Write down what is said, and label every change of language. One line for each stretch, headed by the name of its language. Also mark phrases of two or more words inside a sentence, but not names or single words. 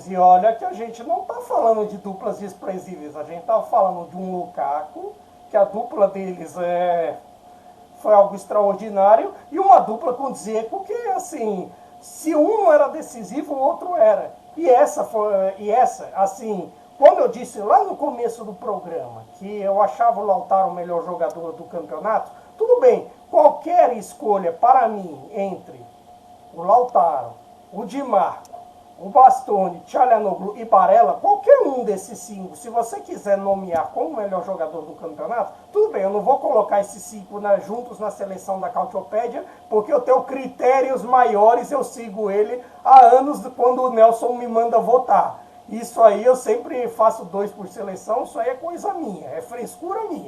Portuguese: E olha que a gente não está falando de duplas desprezíveis, a gente está falando de um Lukaku, que a dupla deles foi algo extraordinário, e uma dupla com Dzeko que, assim, se um não era decisivo, o outro era. E essa, assim, quando eu disse lá no começo do programa que eu achava o Lautaro o melhor jogador do campeonato, tudo bem, qualquer escolha para mim entre o Lautaro, o Di Marco, o Bastoni, Çalhanoğlu e Barella, qualquer um desses 5, se você quiser nomear como o melhor jogador do campeonato, tudo bem, eu não vou colocar esses 5 juntos na seleção da Cautiopédia, porque eu tenho critérios maiores, eu sigo ele há anos quando o Nelson me manda votar. Isso aí eu sempre faço 2 por seleção, isso aí é coisa minha, é frescura minha.